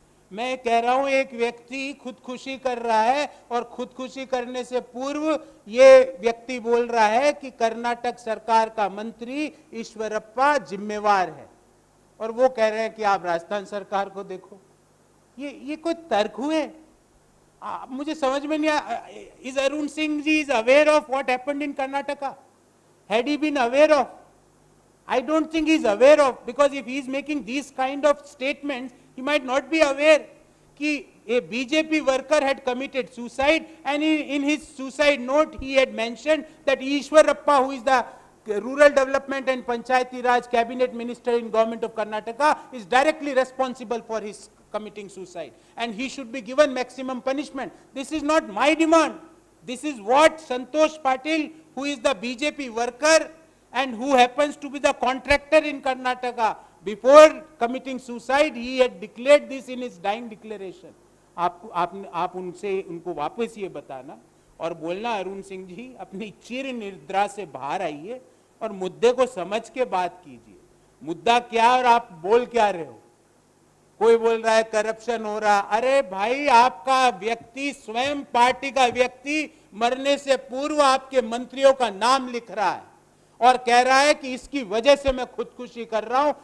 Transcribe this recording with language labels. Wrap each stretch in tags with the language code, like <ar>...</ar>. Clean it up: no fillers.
<hi>मैं कह रहा हूं एक व्यक्ति खुदकुशी कर रहा है और खुदकुशी करने से पूर्व ये व्यक्ति बोल रहा है कि कर्नाटक सरकार का मंत्री ईश्वरप्पा जिम्मेवार है, और वो कह रहे हैं कि आप राजस्थान सरकार को देखो। ये कोई तर्क हुए? मुझे समझ में नहीं आया।</hi> <en>Is Arun Singh ji is aware of what happened in Karnataka? Had he been aware of? I don't think he is aware of, because if he is making these kind of statements, he might not be aware कि a BJP worker had committed suicide, and in his suicide note he had mentioned that Ishwarappa, who is the Rural Development and Panchayati Raj Cabinet Minister in Government of Karnataka, is directly responsible for his committing suicide, and he should be given maximum punishment. This is not my demand. This is what Santosh Patil, who is the BJP worker and who happens to be the contractor in Karnataka, before committing suicide, he had declared this in his dying declaration.</en> <hi>आप उनसे उनको वापस ये बताना और बोलना, अरुण सिंह जी अपनी चिर निद्रा से बाहर आइए और मुद्दे को समझ के बात कीजिए। मुद्दा क्या और आप बोल क्या रहे हो? कोई बोल रहा है करप्शन हो रहा, अरे भाई आपका व्यक्ति, स्वयं पार्टी का व्यक्ति मरने से पूर्व आपके मंत्रियों का नाम लिख रहा है और कह रहा है कि इसकी वजह से मैं खुदकुशी कर रहा हूं।</hi>